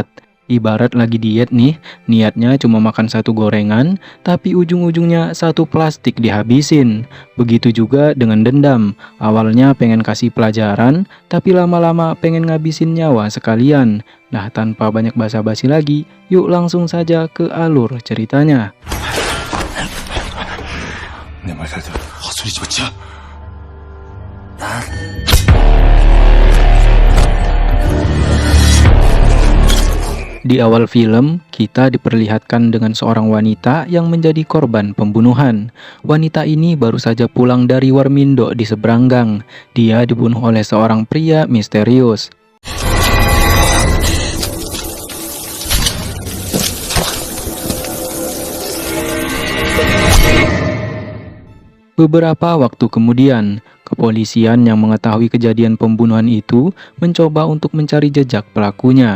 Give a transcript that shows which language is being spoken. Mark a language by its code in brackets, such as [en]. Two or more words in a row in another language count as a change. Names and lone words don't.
[id] Ibarat lagi diet nih, niatnya cuma makan satu gorengan, tapi ujung-ujungnya satu plastik dihabisin. Begitu juga dengan dendam, awalnya pengen kasih pelajaran, tapi lama-lama pengen ngabisin nyawa sekalian. Nah, tanpa banyak basa-basi lagi, yuk langsung saja ke alur ceritanya. [ko] 내 말 잘 들어. 헛소리 좀 마. [id] Di awal film, kita diperlihatkan dengan seorang wanita yang menjadi korban pembunuhan. Wanita ini baru saja pulang dari Warmindo di seberang gang. Dia dibunuh oleh seorang pria misterius. Beberapa waktu kemudian, kepolisian yang mengetahui kejadian pembunuhan itu mencoba untuk mencari jejak pelakunya.